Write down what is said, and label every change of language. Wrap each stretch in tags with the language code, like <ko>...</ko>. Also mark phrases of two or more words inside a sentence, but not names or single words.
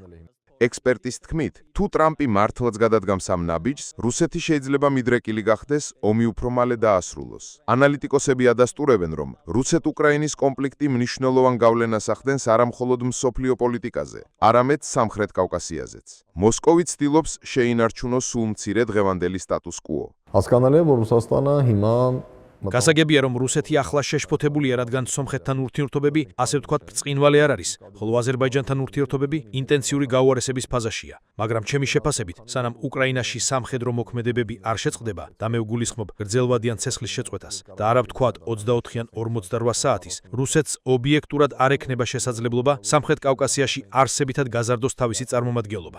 <ka>ექსპერტის თქმით, თუ ტრამპი მართლაც გადადგამს ამ ნაბიჯს, რუსეთი შეიძლება მიდრეკილი გახდეს, ომი უფრო მალე დაასრულოს. ანალიტიკოსები ადასტურებენ, რომ რუსეთ-უკრაინის კონფლიქტი მნიშვნელოვან გავლენას ახდენს არა მხოლოდ მსოფლიო პოლიტიკაზე, არამედ სამხრეთ კავკასიაზეც. მოსკოვი ცდილობს შეინარჩუნოს სულ მცირე დღევანდელი სტატუს კუო.</ka> <hy>հասկանալի է, որ Ռուսաստանը հիմա</hy> <ka>გასაგებია, რომ რუსეთი ახლა შეშფოთებულია, რადგან სომხეთთან ურთიერთობები, ასე ვთქვათ, ბრწყინვალე არ არის, ხოლო აზერბაიჯანთან ურთიერთობები ინტენსიური გაუარესების ფაზაშია. მაგრამ ჩემი შეფასებით, სანამ უკრაინაში სამხედრო მოქმედებები არ შეწყდება და მე ვგულისხმობ გრძელვადიან ცეცხლის შეწყვეტას და არა ვთქვათ 24-იან 48 საათის, რუსეთს ობიექტურად არ ექნება შესაძლებლობა სამხრეთ კავკასიაში არსებითად გაზარდოს თავისი წარმომადგენლობა.</ka>